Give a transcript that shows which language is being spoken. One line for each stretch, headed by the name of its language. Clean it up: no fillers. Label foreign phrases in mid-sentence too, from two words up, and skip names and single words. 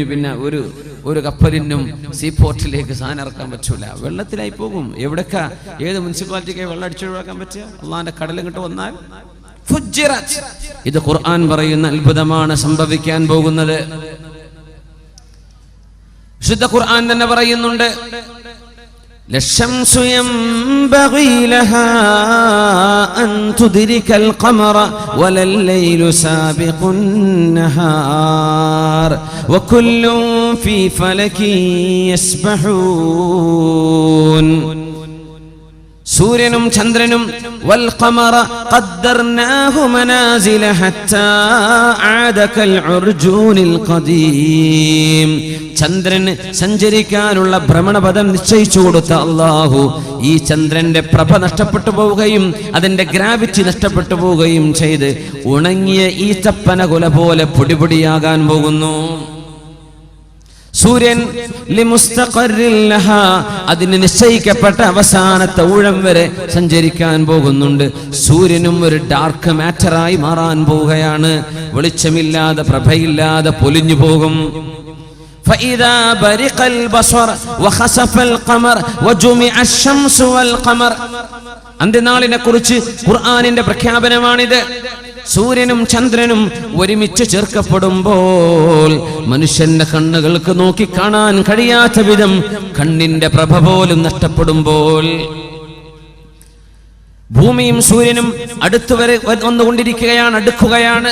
Malayalam: പിന്നെ ഒരു കപ്പലിനും സീപോർട്ടിലേക്ക് സാധനം ഇറക്കാൻ പറ്റൂല, വെള്ളത്തിലായി പോകും. എവിടൊക്കെ, ഏത് മുനിസിപ്പാലിറ്റിക്ക് വെള്ളം അടിച്ചൊഴിവാക്കാൻ പറ്റുക? അള്ളാന്റെ കടലിങ്ങോട്ട് വന്നാൽ ഫുജ്ജിറത്. ഇത് ഖുർആൻ പറയുന്ന അത്ഭുതമാണ് സംഭവിക്കാൻ പോകുന്നത്. വിശുദ്ധ ഖുർആൻ തന്നെ പറയുന്നുണ്ട്,
Arabic: للشمس ينبغي لها أن تدرك القمر ولا الليل سابق النهار وكل في فلك يسبحون.
Malayalam: സൂര്യനും ചന്ദ്രനും
Arabic: والقمر قدرناه منازل حتى عاد كالعرجون القديم.
Malayalam: ചന്ദ്രന് സഞ്ചരിക്കാനുള്ള ഭ്രമണപഥം നിശ്ചയിച്ചു കൊടുത്ത അല്ലാഹു ഈ ചന്ദ്രന്റെ പ്രഭ നഷ്ടപ്പെട്ടു പോവുകയും അതിന്റെ ഗ്രാവിറ്റി നഷ്ടപ്പെട്ടു പോവുകയും ചെയ്ത് ഉണങ്ങിയ ഈത്തപ്പന കുല പോലെ പൊടിപൊടിയാകാൻ പോകുന്നു. സൂര്യൻ അതിന് നിശ്ചയിക്കപ്പെട്ട അവസാനത്തെ ഊഴം വരെ സഞ്ചരിക്കാൻ പോകുന്നുണ്ട്. സൂര്യനും ഒരു
English: dark matter
Malayalam: മാറാൻ പോവുകയാണ്. വെളിച്ചമില്ലാതെ പ്രഭയില്ലാതെ പൊലിഞ്ഞു പോകും.
Arabic: فإذا برق البصر وخسف القمر وجمع الشمس والقمر.
Malayalam: അന്ത്യനാളിനെ കുറിച്ച് ഖുർആനിന്റെ പ്രഖ്യാപനമാണിത്. സൂര്യനും ചന്ദ്രനും ഒരുമിച്ച് ചേർക്കപ്പെടുമ്പോൾ മനുഷ്യന്റെ കണ്ണുകൾക്ക് നോക്കി കാണാൻ കഴിയാത്ത വിധം കണ്ണിന്റെ പ്രഭ പോലും നഷ്ടപ്പെടുമ്പോൾ ഭൂമിയും സൂര്യനും അടുത്തു വരെ വന്നുകൊണ്ടിരിക്കുകയാണ്, അടുക്കുകയാണ്.